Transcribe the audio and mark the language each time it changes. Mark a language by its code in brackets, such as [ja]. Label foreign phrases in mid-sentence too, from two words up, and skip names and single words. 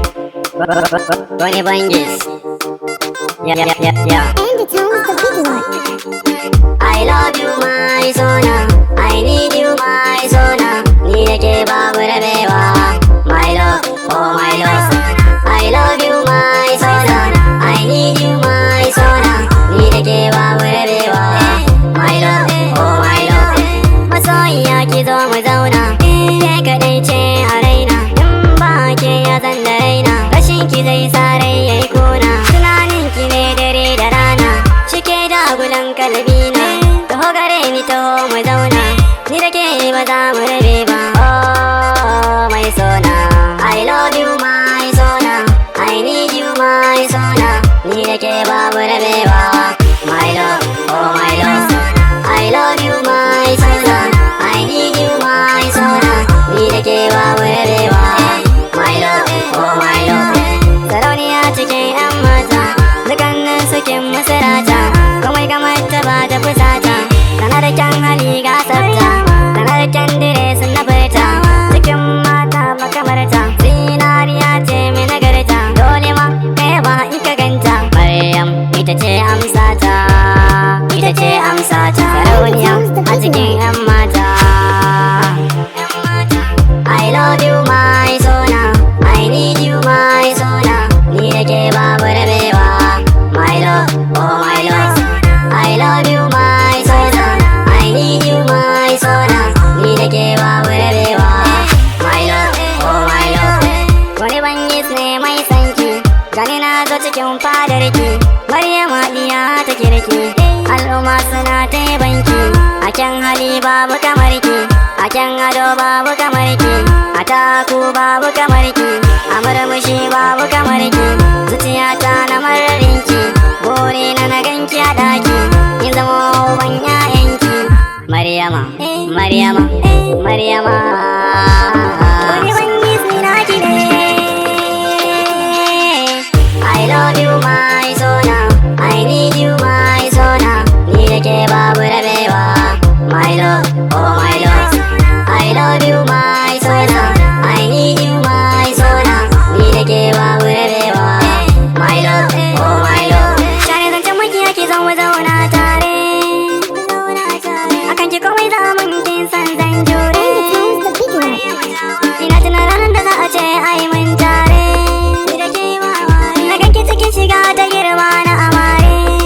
[en] Bunny Bangis. Yeah, yeah, yeah, yeah. And it sounds the big one. I love you, my Sona. I need you, my Sona. [ha] Ni da ke babu rabewa. [en] My love, oh my love. I love you, my Sona. I need you, my Sona. [ha] Ni da ke babu rabewa. [en] My love, oh my love. [ha] Masoyiya ki zo mu zauna. Ke kaɗai ce a raina. In ba ke ya zan da raina. Rashin ki zai sa rai ya yi kuna. Tunanin ki ne dare da rana. Cike da gulan kalbi na. Taho gare ni taho mu zauna. Ni da ke ba za mu rabe ba. [en] Oh, my Sona. I love you, my Sona. I need you, my Sona. [ha] Ni da ke ba mu rabe ba. [en] My love, oh my love. I love you, my Sona. I need you, my Sona. [ha] Ni da ke ba mu rabe ba. [en] My love, oh my love. [ha] Sarauniya cikin 'yan mata, dukannin su kin musu rata. Komai kamar ta ba ta fusata. Tana da kyan hali ga tsafta. Tana da kyan dire sun na furta. Cikin mata makamarta. Zinariya ce mai nagarta. Dole ma kai ba in ka ganta. Maryam ita ce amsata. Ita ce amsata. Sarauniya a cikin 'yan mata. [en] I love you, my Sona. I need you, my Sona. [ha] Ni da ke babu rabewa. [en] My love, oh my love. I love you, my Sona. I need you, my Sona. [ha] Ni da ke babu rabewa. [en] My love, oh my love. [ha] Wani bangis ne mai sanki. Gani na zo cikin fadarki. Maryama diya ta kirki. Al'umma suna ta yabanki. A kyan hali babu kamar ki. A kyan ado babu kamar ki. A taku babu kamar ki. A murmushi babu kamar ki. Zuciyata na mararin ki. Buri na na ganki a daki. Kin zamo uban ƴaƴanki. Maryama, Maryama, Maryama. Wani bangis ne naki ne. [en] I love you, my Sona. I need you, my Sona. [ha] Ni da ke babu rabewa. [en] My love, oh my love. I love you, my Sona. I need you, my Sona. [ha] Ni da ke babu rabewa. [en] My love, oh my love. [ha] Share zancen makiya ki zo mu zauna tare. Akan ki komai za mun kin san zan jure. Ina tuna ranar da za a ce ai mun tare. Na ganki cikin shiga ta girma na amare.